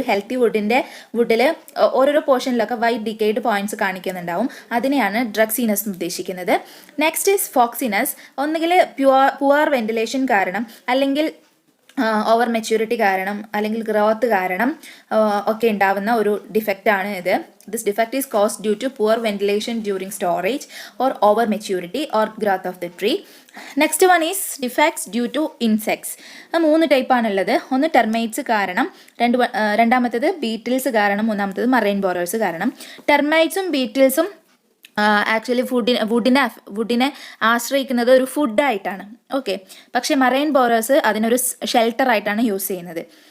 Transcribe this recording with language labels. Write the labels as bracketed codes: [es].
[ml] ഒരു ഹെൽത്തി വുഡിൽ ഓരോരോ പോർഷനിലൊക്കെ white decade points കാണിക്കുന്നുണ്ടാവും. അതിനെയാണ് ഡ്രക്സിനസ് എന്ന് ഉദ്ദേശിക്കുന്നത്. [en] Next is ഫോക്സിനസ്. [ml] ഒന്നുകിൽ പുവർ വെന്റിലേഷൻ കാരണം, അല്ലെങ്കിൽ ഓവർ മെച്യൂരിറ്റി കാരണം, അല്ലെങ്കിൽ ഗ്രോത്ത് കാരണം ഒക്കെ ഉണ്ടാവുന്ന ഒരു ഡിഫക്റ്റാണ് ഇത്. [en] This defect is caused due to poor ventilation during storage or over maturity or growth of the tree. Next one is defects due to insects. [ml] 3 ടൈപ്പാണുള്ളത്. ഒന്ന് ടെർമൈറ്റ്സ് കാരണം, രണ്ടാമത്തേത് ബീറ്റിൽസ് കാരണം, മൂന്നാമത്തേത് മറൈൻ ബോറേഴ്സ് കാരണം. ടെർമൈറ്റ്സും ബീറ്റിൽസും ആക്ച്വലി വുഡിനെ ആശ്രയിക്കുന്നത് ഒരു ഫുഡായിട്ടാണ്. ഓക്കെ, പക്ഷേ marine borers അതിനൊരു ഷെൽട്ടറായിട്ടാണ് യൂസ് ചെയ്യുന്നത്.